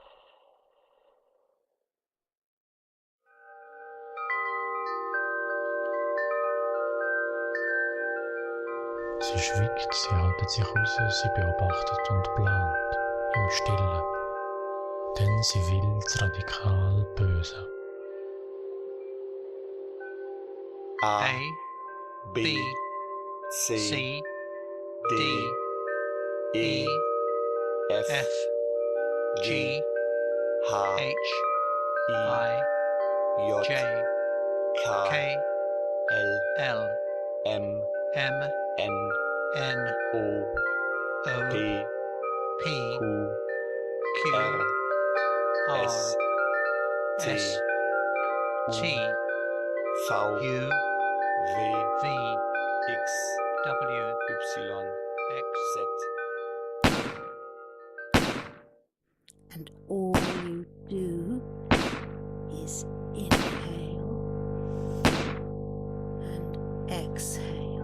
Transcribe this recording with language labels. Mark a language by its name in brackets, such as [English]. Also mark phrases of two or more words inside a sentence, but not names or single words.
[German] Sie schwiegt, sie haltet sich raus, sie beobachtet und plant, im Stillen. Denn sie will das radikal Böse. [English] A, A, B, B, C, C, D, D, E, F, F, G, H, H, I, I, J, J, K, K, L, L, M, M, N, N, O, O, P, P, Q, Q, R, S, R, T, S, T, V, U, W, V, X, W, Y, X. Z. And all you do is inhale and exhale.